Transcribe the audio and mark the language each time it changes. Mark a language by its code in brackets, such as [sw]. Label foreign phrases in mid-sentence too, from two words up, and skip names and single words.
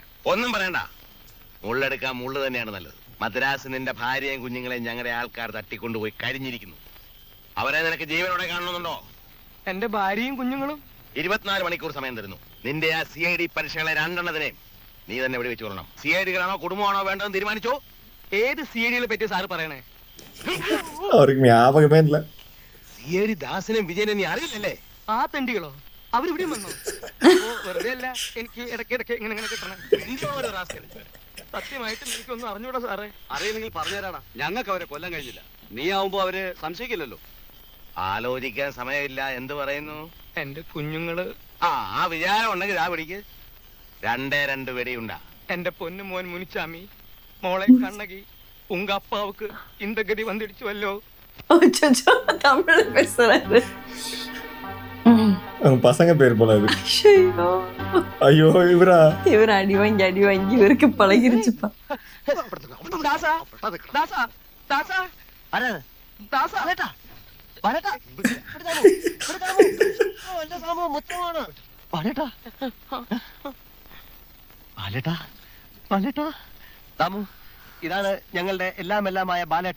[ml] ഒന്നും പറയണ്ട, മുള്ളെടുക്കാൻ മുള്ളു തന്നെയാണ് നല്ലത്. മദ്രാസ് നിന്റെ ഭാര്യയും കുഞ്ഞുങ്ങളെയും ഞങ്ങളുടെ ആൾക്കാർ തട്ടിക്കൊണ്ടുപോയി കഴിഞ്ഞിരിക്കുന്നു. അവരെ നിനക്ക് ജീവനോടെ കാണണമെന്നുണ്ടോ? എന്റെ ഭാര്യയും കുഞ്ഞുങ്ങളും 24 മണിക്കൂർ സമയം തരുന്നു. നിന്റെ ആ CID പരീക്ഷകളെ 2 നീ തന്നെ ഇവിടെ വെച്ച് കൊള്ളണം. CID-കളാണോ കുടുംബമാണോ വേണ്ടതെന്ന് തീരുമാനിച്ചോ? ഏത് CID-കളെ പറ്റി സാറ് പറയണേ? [ta] அவருக்கு ஞாபகமே இல்ல. [ml] CID ദാസനും വിജയനും നീ അറിയില്ലല്ലേ? ആ തെണ്ടികളോ? അവരിവിടെയും വന്നോ? വെറുതെ അല്ല, എനിക്ക് ഇടയ്ക്കിടയ്ക്ക് ഇങ്ങനെ കിട്ടണേ. സത്യമായിട്ടും എനിക്കൊന്നും അറിഞ്ഞൂടാ സാറേ. അറിയുന്നെങ്കിൽ പറഞ്ഞുതരാടാ. ഞങ്ങൾക്ക് അവരെ കൊല്ലം കഴിഞ്ഞില്ല. നീ ആവുമ്പോ അവര് സംശയിക്കില്ലല്ലോ. ആലോചിക്കാൻ സമയമില്ല. എന്ത് പറയുന്നു? എന്റെ കുഞ്ഞുങ്ങള്. ആ വിചാരം ഉണ്ടെങ്കിൽ ആ പിടിക്ക്. 2 വെടിയുണ്ടാ. എന്റെ പൊന്നു മോൻ മുനിച്ചാമി, മോളെ കണ്ണകി, [ta] உங்க அப்பாவுக்கு இந்த [ml] ഗതി വന്നിടിച്ചുവല്ലോ. [ta] அச்சச்சோ, தமிழ்ல பேசுறாரு. அவங்க பசங்க பேர் போல அது. ஐயோ, ஐயோ இவரா? இவர் அடி வாங்கி இவருக்கு பழகிருச்சுப்பா. [ml] ദാസാ, ദാസാ, ദാസാ, ദാസാ. താമു, ഇതാണ് ഞങ്ങളുടെ എല്ലാമായ ബാലേട്ടൻ.